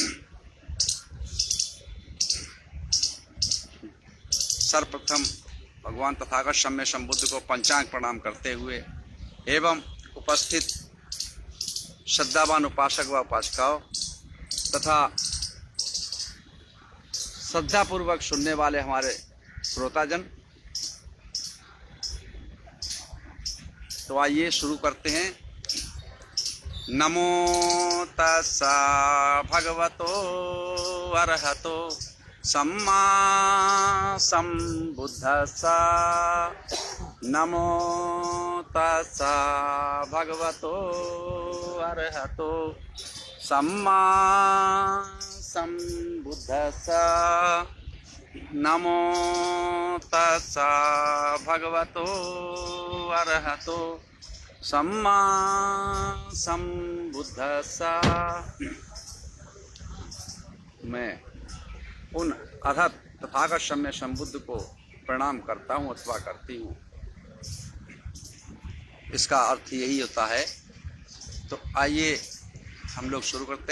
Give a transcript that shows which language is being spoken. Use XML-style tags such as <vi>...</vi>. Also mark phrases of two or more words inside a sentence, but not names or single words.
<hi>सर्वप्रथम भगवान तथागत सम्य संबुद्ध को पंचांग प्रणाम करते हुए एवं उपस्थित श्रद्धावान उपासक व उपासिकाओं तथा श्रद्धापूर्वक सुनने वाले हमारे श्रोताजन, तो आइए शुरू करते हैं।</hi> <pi>नमो तस्सा भगवतो अरहतो सम्मा संबुद्धस्सा। नमो तस्सा भगवतो अरहतो सम्मा संबुद्धस्सा। नमो तस्सा भगवतो अरहतो सम्मा संबुद्धस्सा।</pi> <hi>मैं उन अधत तथागत सम्य संबुद्ध को प्रणाम करता हूँ अथवा करती हूँ। इसका अर्थ यही होता है। तो आइए हम लोग शुरू करते हैं।</hi>